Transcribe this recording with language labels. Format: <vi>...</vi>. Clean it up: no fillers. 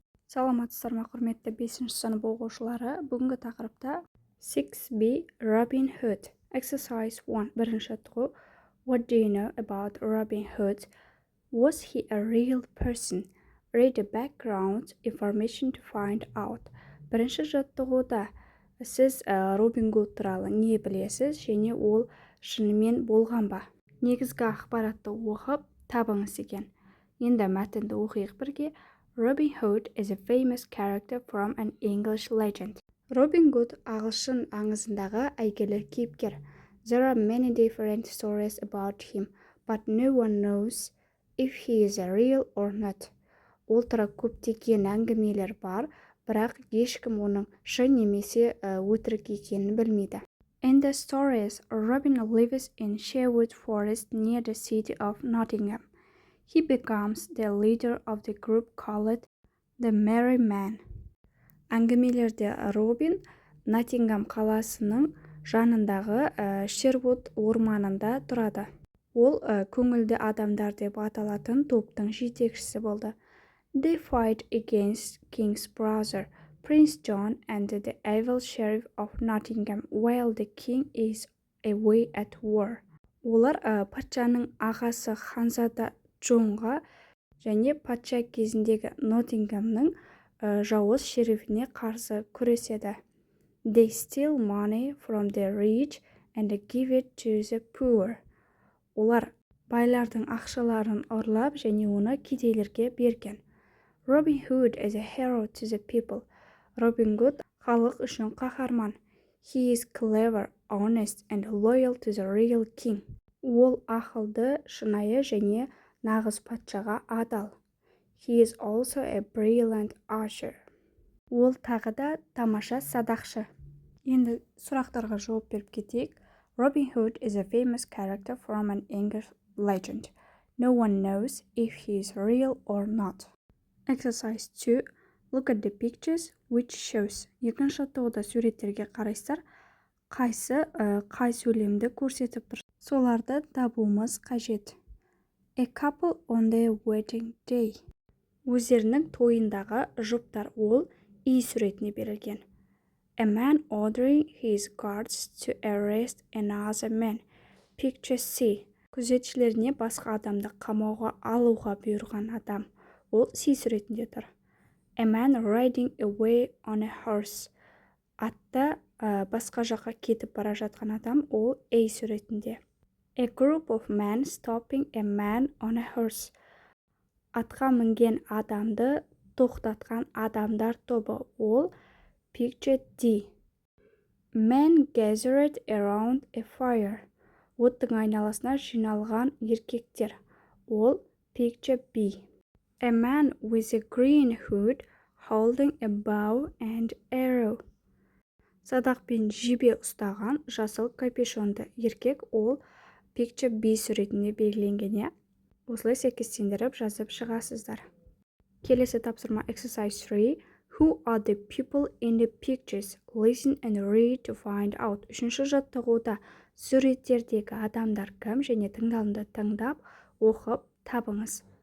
<kk>Саламатсыздар ма құрметті 5-ші сынып оқушылары. Бүгінгі тақырыпта 6b Robin Hood. Exercise 1. Бірінші тұғу.</kk> <en>What do you know about Robin Hood? Was he a real person? Read the background information to find out.</en> <kk>Бірінші жаттығуда сіз Робин Гуд туралы не білесіз және ол шынымен болған ба? Негізгі ақпаратты оқып табыңыз екен. Енді мәтінді оқиық бірге.</kk> <en>Robin Hood is a famous character from an English legend.</en> <kk>Робин Гуд ағылшын аңызындағы әйгілі кейіпкер.</kk> <en>There are many different stories about him, but no one knows if he is a real or not.</en> <kk>Ол туралы көптеген әңгімелер бар, бірақ ешкім оның шын немесе өтірік екенін білмейді.</kk> <en>In the stories, Robin lives in Sherwood Forest near the city of Nottingham. He becomes the leader of the group called the Merry Man.</en> <kk>Әңгімелерде Робин Ноттингем қаласының жанындағы Шервуд орманында тұрады. Ол көңілді адамдар деп аталатын топтың жетекшісі болды.</kk> <en>They fight against King's brother, Prince John, and the evil sheriff of Nottingham while the king is away at war.</en> <kk>Олар патшаның ағасы ханзада Джонға және патша кезіндегі Ноттингемнің жауыз шерифіне қарсы күреседі.</kk> <en>They steal money from the rich and give it to the poor.</en> <kk>Олар байлардың ақшаларын ұрлап және оны кедейлерге берген.</kk> <en>Robin Hood is a hero to the people.</en> <kk>Робин Гуд халық үшін қаһарман.</kk> <en>He is clever, honest and loyal to the real king.</en> <kk>Ол ақылды, шынайы және нағыз патшаға адал.</kk> <en>He is also a brilliant archer.</en> <kk>Ол тағы да тамаша садақшы. Енді сұрақтарға жауап беріп кетейік.</kk> <en>Robin Hood is a famous character from an English legend. No one knows if he is real or not. Exercise 2. Look at the pictures which shows.</en> <kk>Екінші тоғда суреттерге қарайсыздар, қайсы қай сөйлемді көрсетіп тұр. Соларды табуымыз қажет.</kk> <en>A couple on their wedding day.</en> <kk>Өздерінің тойындағы жұптар, ол үй суретіне берілген.</kk> <en>A man ordering his guards to arrest another man. Picture C.</en> <kk>Күзетшілеріне басқа адамды қамауға алуға бұйырған адам. Ол C суретінде тұр.</kk> <en>A man riding away on a horse.</en> <kk>Атта басқа жаққа кетіп бара жатқан адам, ол A суретінде.</kk> <en>A group of men stopping a man on a horse.</en> <kk>Атқа мінген адамды тоқтатқан адамдар тобы, ол Picture D.</kk> <en>Men gathered around a fire.</en> <kk>Оттың айналасына жиналған еркектер, ол Picture B.</kk> <en>A man with a green hood holding a bow and arrow.</en> <kk>Садақ пен жебе ұстаған жасыл капюшонды еркек, ол Picture B суретінде белгіленген. Осылай сәйкестендіріп жазып шығасыздар. Келесі тапсырма Exercise 3.</kk> <en>Who are the people in the pictures? Listen and read to find out.</en> <kk>Үшінші жаттығуда суреттердегі адамдар кім және тыңдалымды тыңдап, оқып табыңыз.</kk>